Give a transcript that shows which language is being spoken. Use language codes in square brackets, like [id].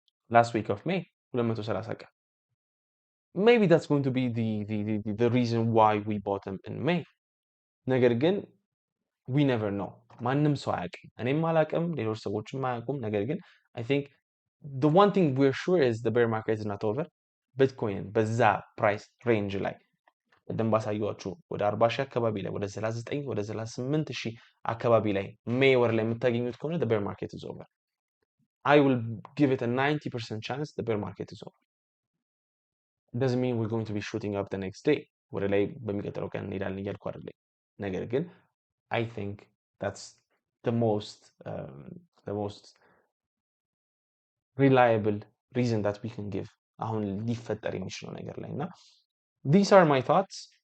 [en] last week of May [am] 230 ቀን [en] maybe that's going to be the reason why we bought them in May. [am] ነገር ግን [en] we never know. [am] ማንም ሰው አያውቅም፣ እኔም አላውቅም፣ ሌሎች ሰዎችም አያውቁም። ነገር ግን [en] I think the one thing we're sure is the bear market is not over. [am] ቢትኮይን በዛ ፕራይስ ሬንጅ ላይ ቅድም ባሳየኋችሁ ወደ 40 ሺህ አካባቢ ላይ ወደ 39 ወደ 38 ሺህ አካባቢ ላይ ሜይ ወር ላይ የምታገኙት ከሆነ [en] the bear market is over. I will give it a 90% chance the bear market is over. It doesn't mean we're going to be shooting up the next day. [am] ወደ ላይ በሚቀጥለው ቀን እንሄዳለን እያልኩ አይደለም። ነገር ግን [en] I think that's the most reliable reason that we can give [am] አሁን ሊፈጠር የሚችለው ነገር ላይ እና [en] these are my thoughts.